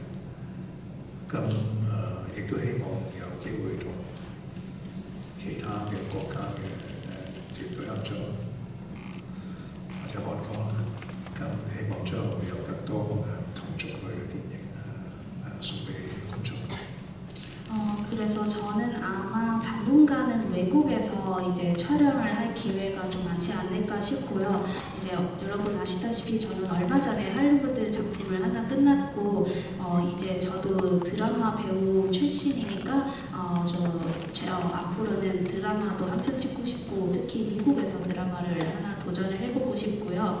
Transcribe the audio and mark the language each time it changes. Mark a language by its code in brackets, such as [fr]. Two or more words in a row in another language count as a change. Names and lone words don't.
[yue] 咁亦都希望有機會同其他嘅國家嘅團隊合作，或者韓國啦。咁希望將來會有更多同族類嘅電影送俾觀眾。 [ko] 그래서 저는 아마 당분간은 외국에서 이제 촬영을 할 기회가 좀 많지 않을까 싶고요. 이제 여러분 아시다시피 저는 얼마 전에 할리우드 작품을 하나 끝났고 이제 저도 드라마 배우 출신이니까 앞으로는 드라마도 한 편 찍고 싶고 특히 미국에서 드라마를 하나 도전을 해보고 싶고요.